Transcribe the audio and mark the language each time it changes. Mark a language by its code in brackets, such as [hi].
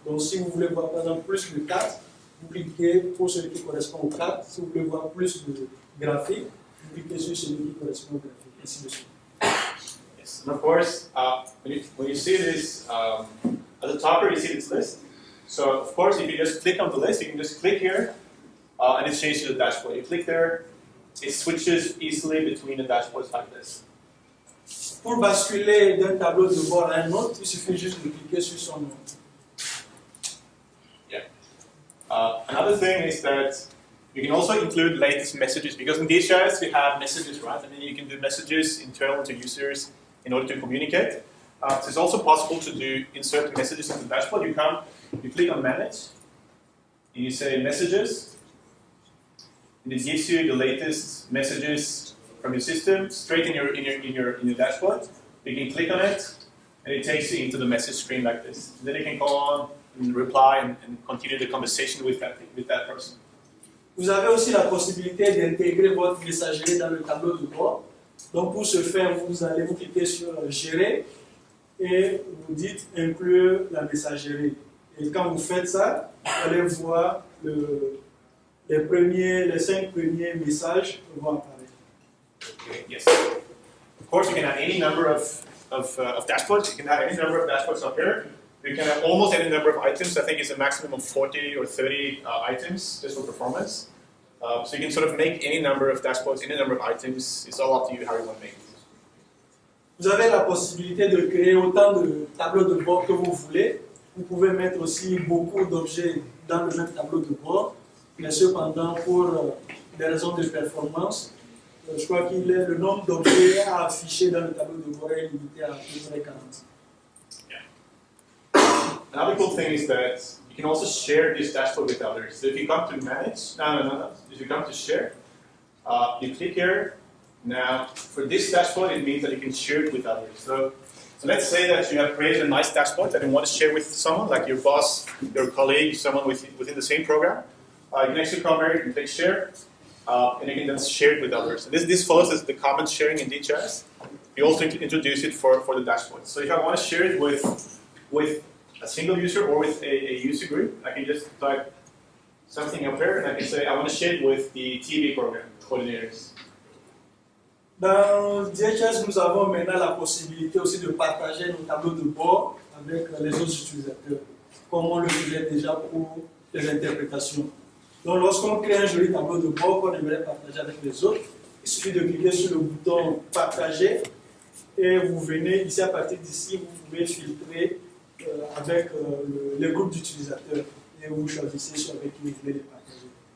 [fr] Donc si vous voulez voir par exemple plus de 4, vous cliquez pour celui qui correspond au 4. Si vous voulez voir plus de graphiques, vous cliquez sur celui qui correspond au graphique, ainsi de suite. [en] Yes, and of course, when you see this, at the top here you see this list. So of course, if you just click on the list, you can just click here, and it changes to the dashboard. You click there, it switches easily between the dashboards like this. [fr] Pour basculer d'un tableau de bord à un autre, il suffit juste de cliquer sur son nom. [en] Yeah. Another thing is that you can also include latest messages, because in DHIS we have messages, right? And then you can do messages internal to users in order to communicate. So it's also possible to do insert messages in the dashboard. You click on manage, and you say messages, and it gives you the latest messages from your system straight in your dashboard. You can click on it, and it takes you into the message screen like this. And then you can go on and reply and continue the conversation with that person. [fr] Vous avez aussi la possibilité d'intégrer votre messagerie dans le tableau de bord. Donc pour ce faire, vous allez vous cliquer sur gérer et vous dites inclure la messagerie. Et quand vous faites ça, vous allez voir les 5 premiers messages vont apparaître. [en] Okay, yes. Of course, you can have any number of dashboards. You can have any number of dashboards up here. You can have almost any number of items. I think it's a maximum of 40 or 30 items just for performance. So you can sort of make any number of dashboards, any number of items. It's all up to you how you want to make it. [fr] Vous avez la possibilité de créer autant de tableaux de bord que vous voulez. Vous pouvez mettre aussi beaucoup d'objets dans le même tableau de bord. Mais cependant, pour des raisons de performance, je crois que le nombre d'objets à afficher dans le tableau de bord est limité à peu près 40. [en] Another cool thing is that you can also share this dashboard with others. So if you come to manage, no. If you come to share, you click here. Now, for this dashboard, it means that you can share it with others. So let's say that you have created a nice dashboard that you want to share with someone, like your boss, your colleague, someone within the same program. You can actually come here, you can click share, and you can then share it with others. And this follows the common sharing in DHIS. We also introduce it for the dashboard. So if I want to share it with a single user or with a user group, I can just type something up here, and I can say I want to share it with the TV program coordinators. [fr] Dans DHIS, nous avons maintenant la possibilité aussi de partager nos tableaux de bord avec les autres utilisateurs, comme on le faisait déjà pour les interprétations. Donc, lorsqu'on crée un joli tableau de bord qu'on aimerait partager avec les autres, il suffit de cliquer sur le bouton partager et vous venez ici, à partir d'ici, vous pouvez filtrer avec les groupes d'utilisateurs et vous choisissez sur avec qui vous voulez les partager.